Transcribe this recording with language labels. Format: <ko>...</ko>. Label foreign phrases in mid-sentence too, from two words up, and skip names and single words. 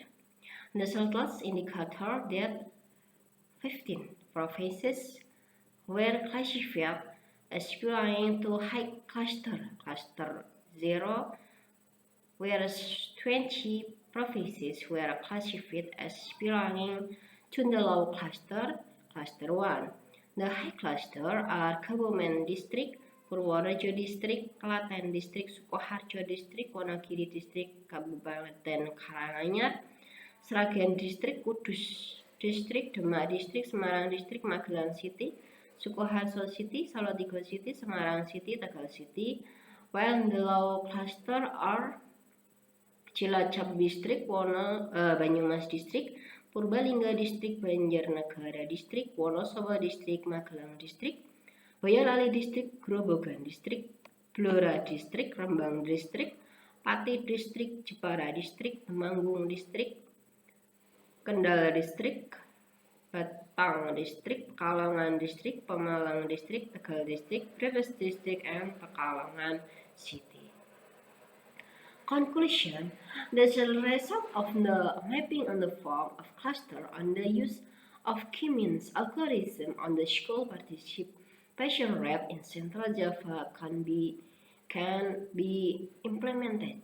<en>The results indicate that 15 provinces were classified as belonging to high cluster, cluster 0, whereas 20 provinces were classified as belonging to the low cluster, cluster 1. The high cluster are Kebumen District, Purworejo District, Klaten District, Sukoharjo District, Wonogiri District, Kabupaten Karanganyar, Sragen District, Kudus District, Demak District, Semarang District, Magelang City, Sukoharjo City, Solotigo City, Semarang City, Tegal City, while the low cluster are Cilacap District, Banyumas District, Purbalingga District, Banjarnegara District, Wonosobo District, Magelang District, Boyolali District, Grobogan District, Blora District, Rembang District, Pati District, Jepara District, Temanggung District, Kendal District, Batang District, Pekalongan District, Pemalang District, Tegal District, Brebes District, and Pekalongan City. Conclusion: the result of the mapping on the form of cluster and the use of K-means algorithm on the school participation rate in Central Java can be implemented.</en>